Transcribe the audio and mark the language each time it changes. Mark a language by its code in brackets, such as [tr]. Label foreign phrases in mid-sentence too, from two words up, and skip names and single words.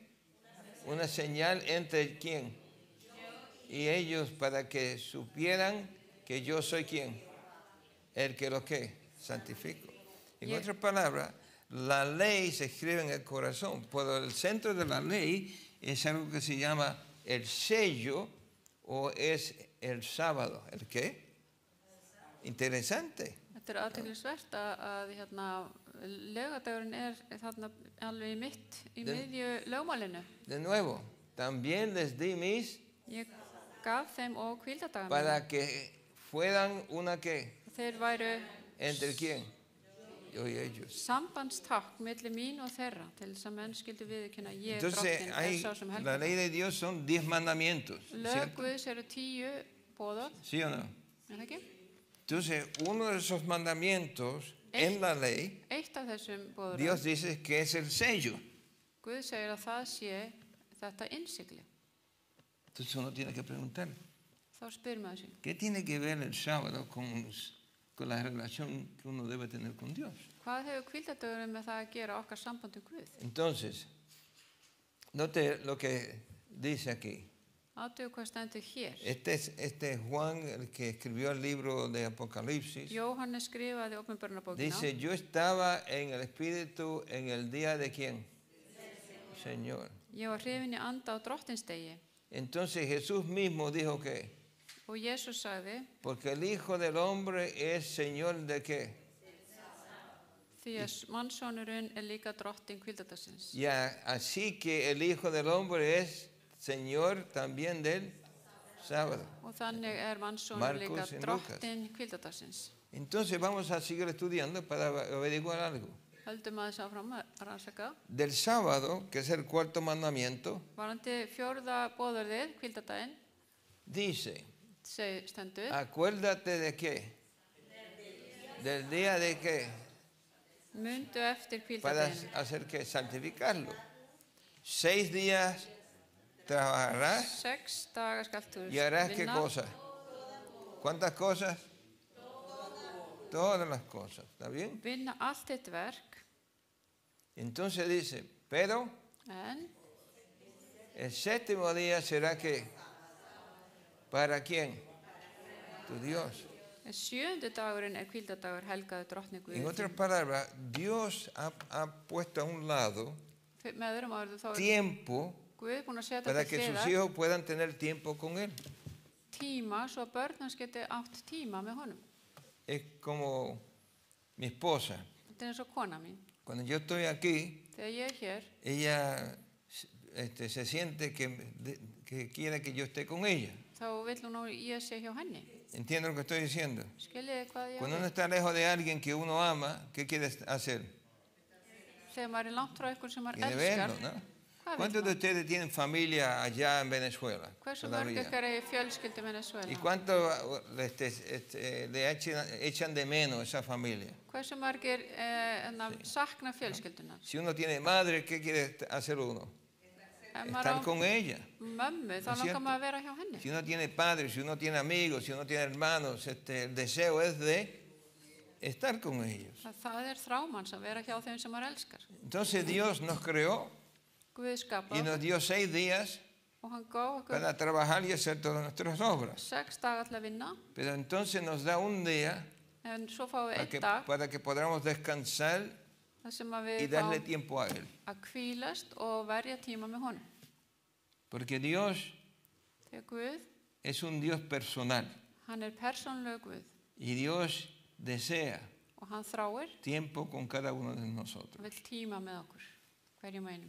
[es] Una señal entre quién y ellos, para que supieran que yo soy quién, el que lo que santifico. En otras palabras, la ley se escribe en el corazón, pero el centro de la ley es algo que se llama el sello o es el sábado. ¿El qué? Interesante. [is] Þetta er aðteklisvert að laugardagurinn er þarna alveg í miðju lögmálinu. [es] De nuevo, también les di mis [is] Ég gaf þeim og hvíldardaga mína. [es] para que fueran una que, [is] Þeir væru [es] ¿entre quién? Yo y ellos. [is] sambandstákn milli mín og þeirra til þess að menn skildu viðurkenna að ég [es] Entonces, [is] drottinn [es] hay, [is] sá sem [es] la [is] helgar. [es] ley de Dios son 10 mandamientos, [is] Lög [es] ¿cierto? [is] Guðs eru 10 boðorð, [es] ¿Sí o no? [is] er það ekki? [es] Entonces, uno de esos mandamientos en la ley, [is] Eitt af þessum boðorðum, [es] Dios dice que es el sello. [is] Guð segir að það sé þetta innsigli. [es] Entonces uno tiene que preguntar, [is] Þá spyr maður sig, [es] ¿qué tiene que ver el sábado con la relación que uno debe tener con Dios? [is] hvað hefur hvíldardagurinn með það að gera okkar sambandi Guð? [es] Entonces, note lo que dice aquí. [is] Aðtögu hvað stendur hér. [es] Este es Juan, el que escribió el libro de Apocalipsis. [is] Jóhannes skrifaði Opinberunarbókina. [es] Dice, yo estaba en el Espíritu en el día de quién? Señor. [is] Ég var hrifin í anda á drottinsdegi [es] Entonces Jesús mismo dijo que, [is] og Jesús sagði, [es] porque el Hijo del Hombre es Señor de qué? [is] því að mannssonurinn er líka drottin hvíldardagsins. [es] Ya, así que el Hijo del Hombre es Señor también del sábado. [is] Og þannig er mannssonur Marcos líka [es] y Lucas. [is] drottin hvíldardagsins. [es] Entonces vamos a seguir estudiando para averiguar algo. [is] Höldum aðeins áfram að rannsaka. [es] Del sábado, que es el cuarto mandamiento, [is] Varandi fjórða boðorðið, hvíldardaginn, [es] dice, [is] stendur, [es] acuérdate de qué? Del día de qué? [is] mundu eftir [es] Para [is] hvíldardaginn. [es] hacer que santificarlo. 6 días trabajarás [is] 6 daga skalt þú [es] y harás qué [is] vinna. [es] cosa. ¿Cuántas cosas? Todas las cosas, ¿está bien? [is] Vinna allt þitt verk, [es] Entonces dice, pero en el séptimo día será que, ¿para quién? Tu Dios. 7. [is] dagurinn er hvíldardagur helgaður drottni [es] En [is] Guði. [es] otras palabras, Dios ha puesto a un lado [is] Með öðrum orðum þá er [es] tiempo [is] Guð búinn að setja [es] para [is] til [es] que sus [is] hliðar [es] hijos puedan tener tiempo con Él. [is] tíma svo að börn hans geti átt tíma með honum. [es] Es como mi esposa. [is] Þetta er eins og kona mín. [es] Cuando yo estoy aquí, [is] Þegar ég er hér, [es] ella se siente que quiere que yo esté con ella. [is] þá vill hún að ég sé hjá henni. [es] ¿Entienden lo que estoy diciendo? [is] Skiljiði hvað ég [es] Cuando uno [is] við? [es] está lejos de alguien que uno ama, ¿qué quiere hacer? [is] Þegar maður er langt frá ykkur sem maður [es] Quiere [is] elskar, [es] verlo, ¿no? [is] hvað [es] ¿Cuántos [is] vill [es] de [is] maður? [es] ustedes tienen familia allá en Venezuela? [is] Hversu mörg [es] Todavía. [is] ykkar er fjölskyldu [es] ¿Y [is] Venezuela? [es] cuánto le echan de menos esa familia? [is] Hversu margir sakna fjölskyldunar? [es] Si uno tiene madre, ¿qué quiere hacer uno? [is] Ef maður [es] Estar [is] á [es] con ella. [is] mömmu, þá [es] ¿Es [is] langar [es] cierto? [is] maður að vera hjá henni. [es] Si uno tiene padres, si uno tiene amigos, si uno tiene hermanos, el deseo es de estar con ellos. [is] Það er þrámanns að vera hjá þeim sem maður elskar. [es] Entonces Dios nos creó [is] Guð [es] y [is] skapað [es] nos dio 6 días [is] og hann gaf okkur [es] para trabajar y hacer todas nuestras obras. [is] 6 daga til að vinna, [es] Pero entonces nos da un día [is] en svo fáum við [es] para [is] einn dag [es] para que podamos descansar [is] þar sem að [es] y [is] við [es] darle [is] fáum [es] tiempo a Él. [is] að hvílast og verja tíma með honum. [es] Porque Dios [is] Þegar Guð, [es] es un Dios personal [is] hann er persónlegur Guð [es] y Dios desea [is] og hann þráir [es] tiempo con cada uno de [is] og [es] nosotros. [is] vill tíma með okkur, hverjum einum.